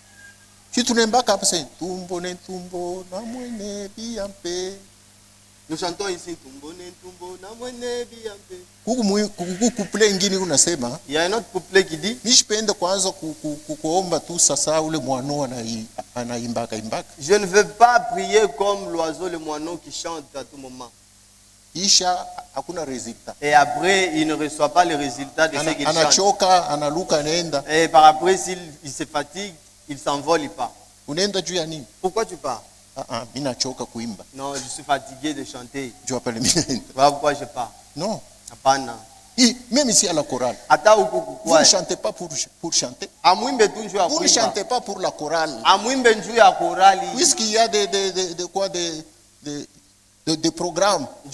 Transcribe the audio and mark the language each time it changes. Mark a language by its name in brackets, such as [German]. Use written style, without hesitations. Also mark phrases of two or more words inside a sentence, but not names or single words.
[French] Nous chantons ici il y a un autre couplet qui dit, je ne veux pas prier comme l'oiseau le moineau qui chante à tout moment. Et après il ne reçoit pas le résultat de ce qu'il chante. Et par après s'il se fatigue, Il s'envole pas. [Swahili] Unaenda juu ya nini? [French] Pourquoi tu pars? [Swahili] Mimi nachoka kuimba. [French] Non, je suis fatigué de chanter. Tu appelles mimi. Voilà pourquoi je pars. Non. [Swahili] Hapana. [French] Même ici à la chorale. Vous ne chantez pas pour chanter. Vous ne chantez pas pour la chorale. Puisqu'il y a des programmes.